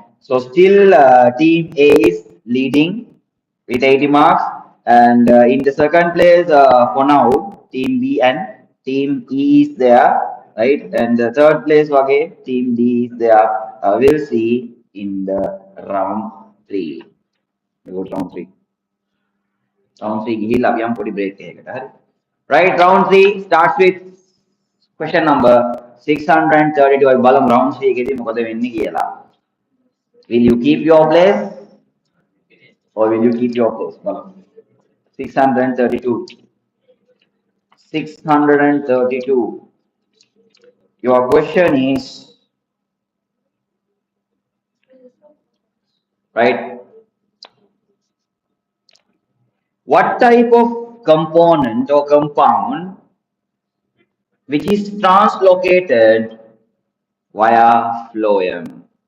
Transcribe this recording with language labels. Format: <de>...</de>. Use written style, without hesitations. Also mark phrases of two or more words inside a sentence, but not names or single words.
<en>So still team A is leading with 80 marks, and in the second place for now, team B and team E is there, right? And the third place again, team D is there. We'll see in the round 3. We go to round 3. Round 3</en> <si>ගිහිල්ලා අපි යම් පොඩි</si> <en>break</en> <si>එකකට හරි.</si> <en>Right, round 3 starts with question number 632.</en> <si>අපි බලමු round 3 එකේදී මොකද වෙන්නේ කියලා.</si> <en>Will you keep your place or will you keep your place?</en> <si>බලමු. 632. 632.</si> <en>Your question is, right, what type of component or compound which is translocated via phloem?</en>